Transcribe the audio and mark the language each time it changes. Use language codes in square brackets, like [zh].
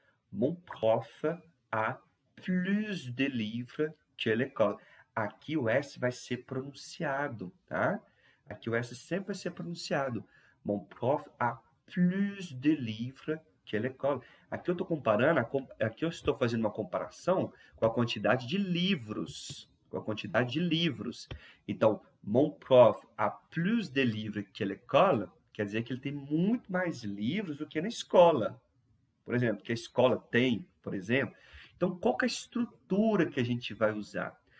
[fr] Mon prof a plus de livres que l'école. [pt] Aqui o S vai ser pronunciado, tá? Aqui o S sempre vai ser pronunciado. [fr] Mon prof a plus de livres que l'école. [pt] Aqui eu estou comparando, aqui eu estou fazendo uma comparação com a quantidade de livros. Com a quantidade de livros. Então, [fr] mon prof a plus de livres que l'école, [pt] quer dizer que ele tem muito mais livros do que na escola. Por exemplo, que a escola tem, por exemplo. Então, qual que é a estrutura que a gente vai usar?